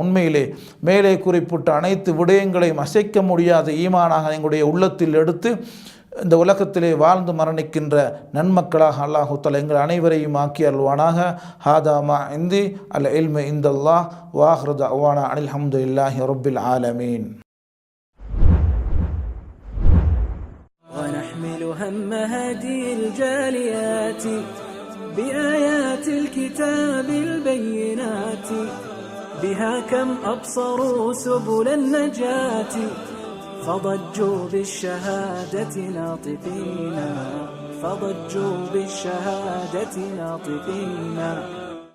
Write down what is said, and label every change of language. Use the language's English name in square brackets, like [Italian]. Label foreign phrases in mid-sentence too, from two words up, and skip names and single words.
[Tamil] உண்மையிலே மேலே குறிப்பிட்ட அனைத்து விடயங்களையும் அசைக்க முடியாத ஈமானாக எங்களுடைய உள்ளத்தில் எடுத்து இந்த உலகத்திலே வாழ்ந்து மரணிக்கின்ற நன்மக்களாக [Arabic] الله تعالى [Tamil] எங்கள் அனைவரையும் ஆக்கி அருள்வானாக. [Arabic] هذا ما عندي العلم عند الله و آخر دعوانا أن الحمد لله رب العالمين. ونحمل هم هدي الجاليات بآيات الكتاب البينات بها كم أبصروا سبل النجاة فضجوا بالشهادة ناطقين